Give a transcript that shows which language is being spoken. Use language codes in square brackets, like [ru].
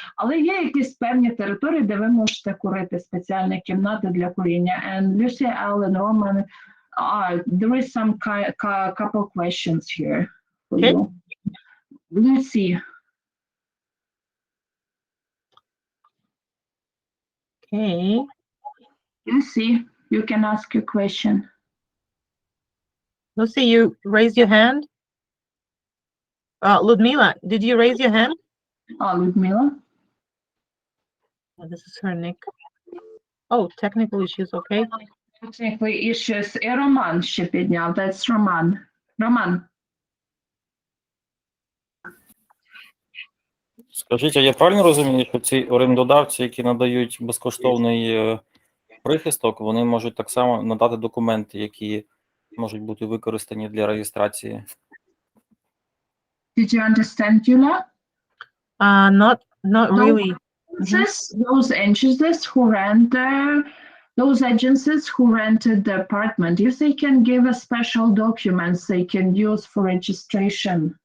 [uk] Але є якісь певні території, де ви можете курити, спеціальні кімнати для куріння. [en] And Lucy, Alan, Roman, there is some couple questions here for you. Lucy. Okay. Lucy, you can ask your question. Lucy, you raised your hand. Ludmila, did you raise your hand? Ludmila. Oh, this is her nick. Oh, technical issues, okay. Technical issues. [uk] І Роман ще підняв. [en] That's Roman. Roman. [uk] Скажіть, а я правильно розумію, що ці орендодавці, які надають безкоштовний прихисток, вони можуть так само надати документи, які можуть бути використані для реєстрації? [en] Did you understand, Юля? Not really. Those agencies who rented the apartment, if they can give us special documents they can use for registration.